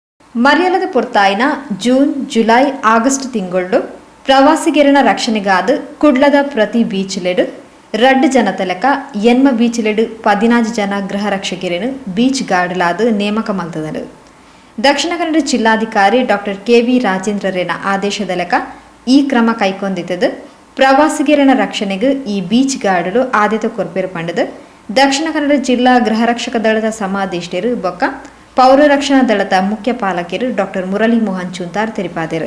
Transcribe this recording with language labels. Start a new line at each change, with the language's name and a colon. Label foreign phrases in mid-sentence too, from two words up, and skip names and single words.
Tulu: ಮರ್ಯಾಲದ ಪೊರ್ತಾಯಿನ ಜೂನ್ ಜುಲೈ ಆಗಸ್ಟ್ ತಿಂಗಳು ಪ್ರವಾಸಿಗರನ ರಕ್ಷಣೆಗಾದ ಕುಡ್ಲದ ಪ್ರತಿ ಬೀಚ್ಲೆಡು ರಡ್ಡು ಜನ ತಲಕ ಎನ್ಮ ಬೀಚ್ಲೆಡು 14 ಜನ ಗೃಹ ರಕ್ಷಕರನ್ನು
English: beach guards
Tulu: ನೇಮಕ ಮಲ್ತದರು. ದಕ್ಷಿಣ ಕನ್ನಡ ಜಿಲ್ಲಾಧಿಕಾರಿ ಡಾಕ್ಟರ್ ಕೆ.ವಿ. ರಾಜೇಂದ್ರರೇನ ಆದೇಶದಲಕ
Kannada: ಈ ಕ್ರಮ ಕೈಗೊಂಡಿದ್ದು
Tulu: ಪ್ರವಾಸಿಗರನ ರಕ್ಷಣೆಗೆ ಈ
English: beach guards
Tulu: ಆದ್ಯತೆ ಕೊರ್ಪೇರು ಪಂಡದು ದಕ್ಷಿಣ ಕನ್ನಡ ಜಿಲ್ಲಾ ಗೃಹ ರಕ್ಷಕ ದಳದ ಸಮಾದೇಷ್ಟರು ಬೊಕ್ಕ ಪೌರ ರಕ್ಷಣಾ ದಳದ ಮುಖ್ಯ ಪಾಲಕರು ಡಾಕ್ಟರ್ ಮುರಳಿ ಮೋಹನ್ ಚೂಂತಾರ್ ತಿಳಿಸಿದರು.